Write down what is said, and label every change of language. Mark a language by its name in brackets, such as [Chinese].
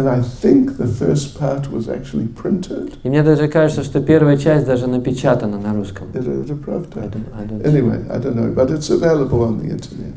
[English] And I think the first part was actually printed. [Russian] И мне даже кажется, что первая часть даже напечатана на русском. Это правда? [English] I don't Anyway, I don't know, but it's available on the internet.